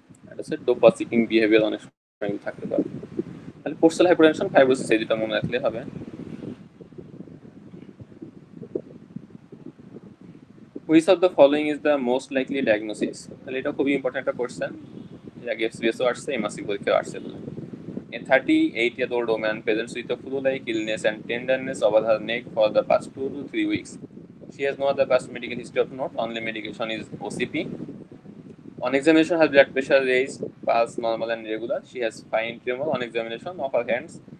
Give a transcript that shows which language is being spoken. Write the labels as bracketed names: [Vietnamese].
[Bangla] এটা হচ্ছে dopa seeking behaviour অনেক সময় থাকতে পারে। তাহলে পোস্টাল হাইপোটেনশন, ফাইব্রোসিস এই দুটো মনে রাখলে হবে। [English] Which of the following is the most likely diagnosis? [Bangla] তাহলে এটা খুবই ইম্পর্টেন্ট একটা কোশ্চেন, এর আগে এফসিএসও আসছে, এমএসসি পরীক্ষাও আসছে। [English] A 38-year-old woman presents with a flu-like illness and tenderness over her neck for the past 2 to 3 weeks. She has no other past medical history of note, only medication is OCP. On examination, her blood pressure raised, pulse normal and regular. She has fine tremor on examination of her hands.